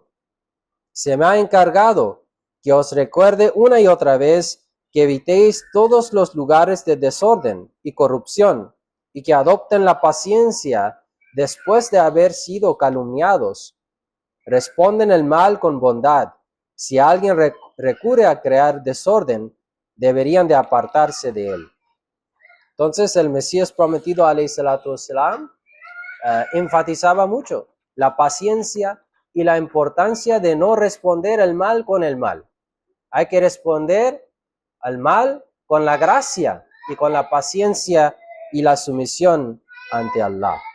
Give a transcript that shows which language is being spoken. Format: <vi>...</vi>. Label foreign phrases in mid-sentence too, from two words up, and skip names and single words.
<es>Se me ha encargado que os recuerde una y otra vez que evitéis todos los lugares de desorden y corrupción y que adopten la paciencia después de haber sido calumniados. Responden el mal con bondad. Si alguien recurre a crear desorden, deberían de apartarse de él. Entonces el Mesías prometido,</es> <ar>عليه الصلاة والسلام,</ar> <es>enfatizaba mucho la paciencia y la importancia de no responder el mal con el mal. Hay que responder al mal con la gracia y con la paciencia y la sumisión ante Allah.</es>